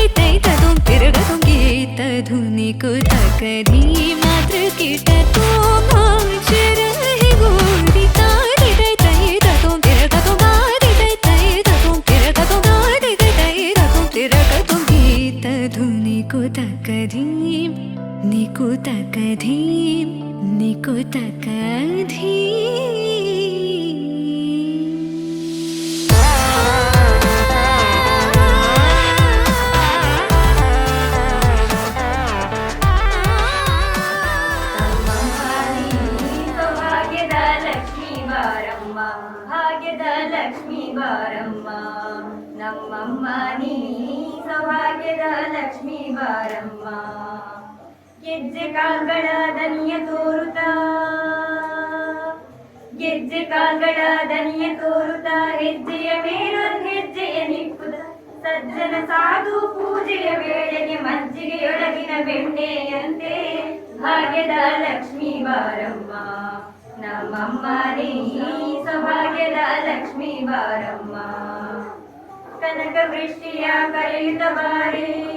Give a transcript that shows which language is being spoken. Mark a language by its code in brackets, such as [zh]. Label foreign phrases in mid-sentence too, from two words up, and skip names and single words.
[hi] ತೈ ತೋಂ ತಿರಗ ತೋಂ गीत धुनि ಕು ತಕ ಧೀಂ ನಾದ್ರ ಕಿಟ ತೋಂ नाच रहे गोरी ತಾದಿ ತೈ ತೈ ತೋಂ ತಿರಗ ತೋಂ ತಾದಿ ತೈ ತೈ ತೋಂ ತಿರಗ ತೋಂ ತಾದಿ ತೈ ತೈ ತೋಂ ತಿರಗ ತೋಂ गीत धुनि ಕು ತಕ ಧೀಂ ನಿಕುತಕ ಧೀಂ ನಿಕುತಕ ಧೀಂ [kn] ಭಾಗ್ಯದ ಲಕ್ಷ್ಮೀ ಬಾರಮ್ಮ ಭಾಗ್ಯದ ಲಕ್ಷ್ಮೀ ಬಾರಮ್ಮ ನಮ್ಮಮ್ಮ ನೀ ಸೌಭಾಗ್ಯದ ಲಕ್ಷ್ಮೀ ಬಾರಮ್ಮ ಗೆಜ್ಜೆ ಕಾಲ್ಗಳ ದನಿಯ ತೋರುತ್ತಾ ಗೆಜ್ಜೆ ಕಾಲ್ಗಳ ದನಿಯ ತೋರುತ್ತಾ ಹೆಜ್ಜೆಯ ಮೇಲೊಂದು ಹೆಜ್ಜೆಯ ನಿಕ್ಕುದ ಸಜ್ಜನ ಸಾಧು ಪೂಜೆಯ ವೇಳೆಗೆ ಮಜ್ಜಿಗೆಯೊಳಗಿನ ಬೆಣ್ಣೆಯಂತೆ ಭಾಗ್ಯದ ಲಕ್ಷ್ಮೀ ಬಾರಮ್ಮ ನಮ್ಮಮ್ಮ ನೀ ಸೌಭಾಗ್ಯದ ಲಕ್ಷ್ಮೀ ಬಾರಮ್ಮ ಕನಕ ವೃಷ್ಟಿಯ ಕರೆಯುತ್ತ ಬಾರೇ